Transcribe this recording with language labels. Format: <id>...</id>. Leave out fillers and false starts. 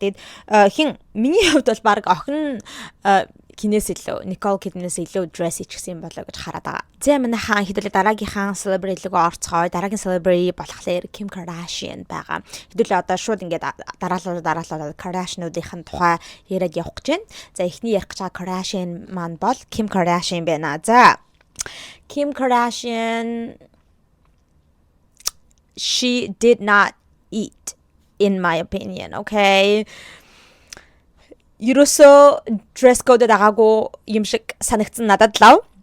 <mn>Тэгээд хин миний хувьд бол баг охин кинээс илүү Nicole Kidman-ээс илүү dress хийчихсэн юм болоо гэж хараад байгаа. За манай хаан хэдүүлээ дараагийнхаа celebrity руу орцгоо. Дараагийн celebrity болохоор Kim Kardashian байгаа. Хэдүүлээ одоо шууд ингээд дараалал Kardashian-уудын тухай яриад явах гэж байна. За эхний ярих гэж байгаа Kardashian маань бол Kim Kardashian байна. За</mn> <en>Kim Kardashian she did not eat in my opinion, okay?</en> <mn>Ерөөсөө dress code дагаагүй юм шиг санагдсан надад лав.</mn>